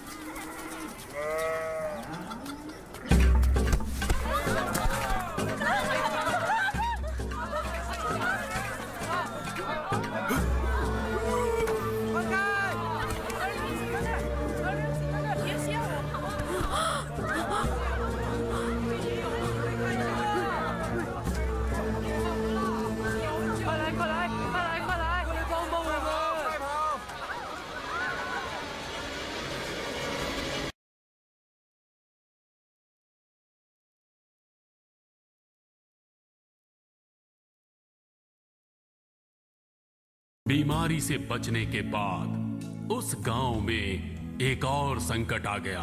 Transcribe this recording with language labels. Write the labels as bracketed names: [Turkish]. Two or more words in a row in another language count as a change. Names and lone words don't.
[Chinese] 放开！别歇我！快来，快来，快来，快来！快来帮帮我们！快跑！ [Hindi] बीमारी से बचने के बाद उस गांव में एक और संकट आ गया।